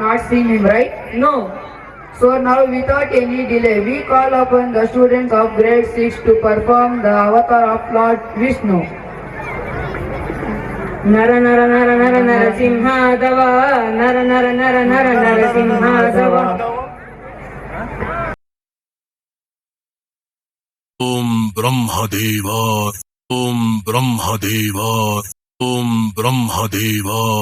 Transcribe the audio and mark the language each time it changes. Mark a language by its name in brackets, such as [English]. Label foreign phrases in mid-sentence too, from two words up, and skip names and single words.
[English] not seen him, right? No. So now without any delay, we call upon the students of grade 6 to perform the avatar of Lord Vishnu. [Sanskrit] नर नर नर नर नर सिंहदेव, नर नर नर नर नर सिंहदेव. ॐ ब्रह्मदेव, ॐ ब्रह्मदेव, ॐ ब्रह्मदेव.